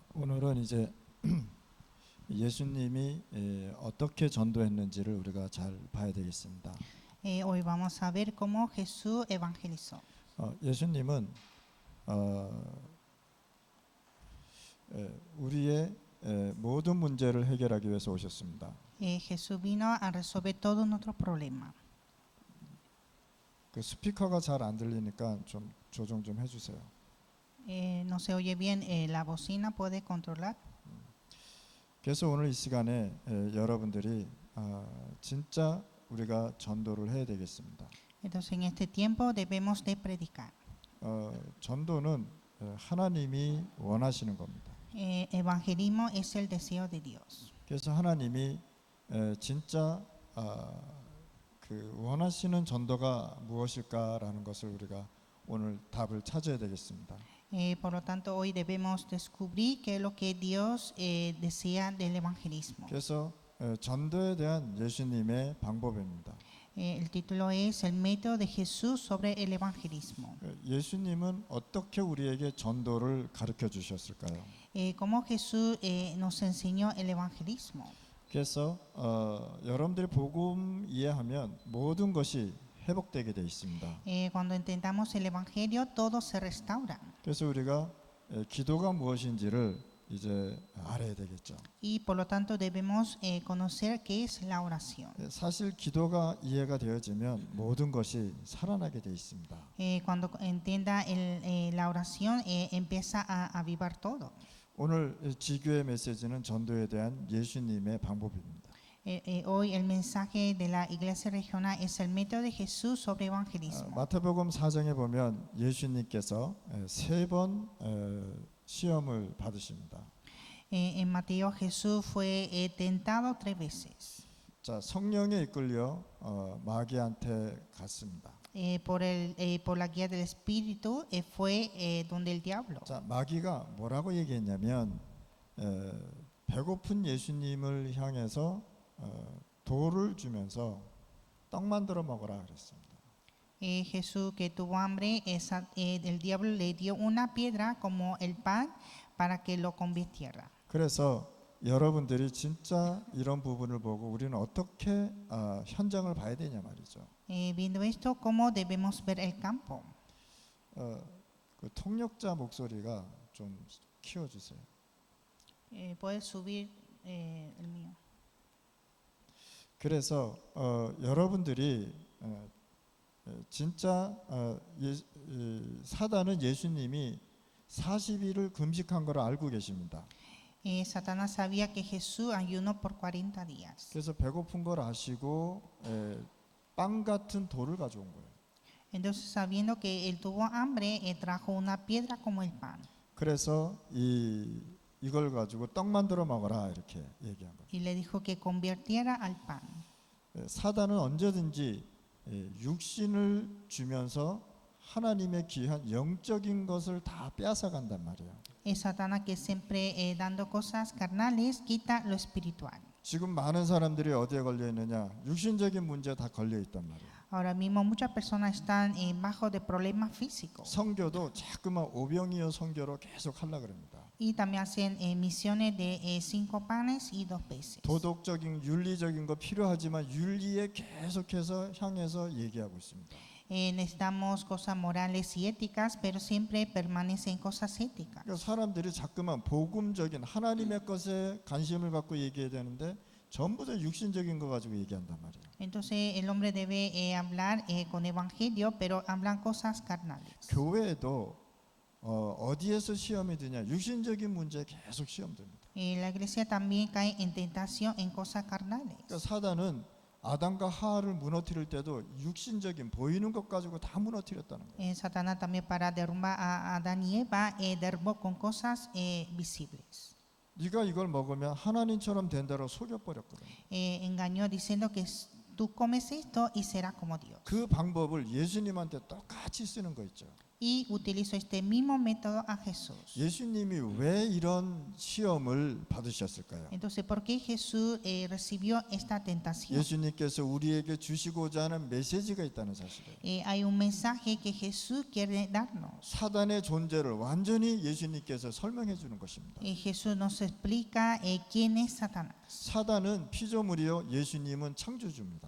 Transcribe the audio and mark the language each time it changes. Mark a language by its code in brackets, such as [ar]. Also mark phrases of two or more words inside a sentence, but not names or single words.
[ko] 오늘은 이제 예수님이 어떻게 전도했는지를 우리가 잘 봐야 되겠습니다. [es] Hoy vamos a ver cómo Jesús evangelizó. [ko] 예수님은 우리의 모든 문제를 해결하기 위해서 오셨습니다. [es] Jesús vino a resolver todos nuestros problemas. [ko] 그 스피커가 잘 안 들리니까 좀 조정 좀 해주세요. [es] No se oye bien, la bocina puede controlar. [ko] 그래서 오늘 이 시간에 여러분들이 진짜 우리가 전도를 해야 되겠습니다. [es] Entonces en este tiempo debemos de predicar. [ko] 전도는 하나님이 원하시는 겁니다. [es] Evangelismo es el deseo de Dios. [ko] 그래서 하나님이 진짜 그 원하시는 전도가 무엇일까라는 것을 우리가 오늘 답을 찾아야 되겠습니다. [es] Por lo tanto, hoy debemos descubrir qué es lo que Dios desea del evangelismo. [ko] 그래서 전도에 대한 예수님의 방법입니다. [es] El título es El método de Jesús sobre el evangelismo. [ko] 예수님은 어떻게 우리에게 전도를 가르쳐 주셨을까요? [es] Cómo Jesús nos enseñó el evangelismo. [ko] 그래서 여러분들이 복음 이해하면 모든 것이 회복되게 돼 있습니다. [es] Cuando entendamos el evangelio, todo se restaura. [ko] 그래서 우리가 기도가 무엇인지를 이제 알아야 되겠죠. [es] Y por lo tanto debemos conocer qué es la oración. [ko] 사실 기도가 이해가 되어지면 모든 것이 살아나게 돼 있습니다. [es] Cuando entienda la oración, empieza a avivar todo. [ko] 오늘 지교의 메시지는 전도에 대한 예수님의 방법입니다. [es] Hoy el mensaje de la iglesia regional es el método de Jesús sobre evangelismo. [ko] 마태복음 4장에 보면 예수님께서 세 번 시험을 받으십니다. [es] En Mateo Jesús fue tentado 3 veces. [ko] 자, 성령에 이끌려 마귀한테 갔습니다. [es] Por la guía del Espíritu fue donde el diablo. [ko] 자, 마귀가 뭐라고 얘기했냐면 배고픈 예수님을 향해서 돌을 주면서 떡 만들어 먹어라 그랬습니다. [es] Jesús que tuvo hambre, el diablo le dio una piedra como el pan para que lo convirtiera. [ko] 그래서 여러분들이 진짜 이런 부분을 보고 우리는 어떻게 현장을 봐야 되냐 말이죠. [es] Viendo esto, ¿cómo debemos ver el campo? [ko] 그 통역자 목소리가 좀 키워주세요. [es] Puedes subir el mío. [ko] 그래서 여러분들이 진짜 사단은 예수님이 40일을 금식한 걸 알고 계십니다. [es] Satanás sabía que Jesús ayunó por 40 días. [ko] 그래서 배고픈 걸 아시고 빵 같은 돌을 가져온 거예요. [es] Entonces, sabiendo que él tuvo hambre, trajo una piedra como el pan. [ko] 그래서 이걸 가지고 떡 만들어 먹어라 이렇게 얘기한 거예요. [es] Y le dijo que convirtiera al pan. [ko] 사단은 언제든지 육신을 주면서 하나님의 귀한 영적인 것을 다 빼앗아 간단 말이에요. [es] Es Satanás que siempre dando cosas carnales quita lo espiritual. [ko] 지금 많은 사람들이 어디에 걸려 있느냐? 육신적인 문제 다 걸려 있단 말이에요. [es] Ahora mismo muchas personas están bajo de problemas físicos. [ko] 선교도 자꾸만 오병이어 선교로 계속 하려고 그럽니다. [es] Y también hacen misiones de 5 panes y 2 peces. [ko] 도덕적인 윤리적인 거 필요하지만 윤리에 계속해서 향해서 얘기하고 있습니다. [es] Necesitamos cosas morales y éticas, pero siempre permanecen cosas éticas. [ko] 그러니까 사람들이 자꾸만 복음적인 하나님의 것에 관심을 갖고 얘기해야 되는데 전부 다 육신적인 거 가지고 얘기한단 말이에요. Entonces el hombre debe hablar con evangelio, pero hablan cosas carnales. 교회에도 어디에서 시험이 드냐? 육신적인 문제에 계속 시험 듭니다. [es] La iglesia también cae en tentación en cosas carnales. [ko] 그러니까 사단은 아담과 하와를 무너뜨릴 때도 육신적인 보이는 것 가지고 다 무너뜨렸다는 거예요. [es] Satanás también para derrumbar a Adán y Eva derrumbó con cosas visibles. [ko] 네가 이걸 먹으면 하나님처럼 된다고 속여버렸거든. [es] Engañó diciendo que tú comes esto y serás como Dios. [ko] 그 방법을 예수님한테 똑같이 쓰는 거 있죠. [es] y utilizó este mismo método a Jesús. [ko] 예수님이 왜 이런 시험을 받으셨을까요? [es] Entonces, ¿por qué Jesús recibió esta tentación? [ko] 예수님께서 우리에게 주시고자 하는 메시지가 있다는 사실이에요. [es] Hay un mensaje que Jesús quiere darnos. [ko] 사단의 존재를 완전히 예수님께서 설명해 주는 것입니다. [es] Jesús nos explica quién es Satanás. [ko] 사단은 피조물이요, 예수님은 창조주입니다.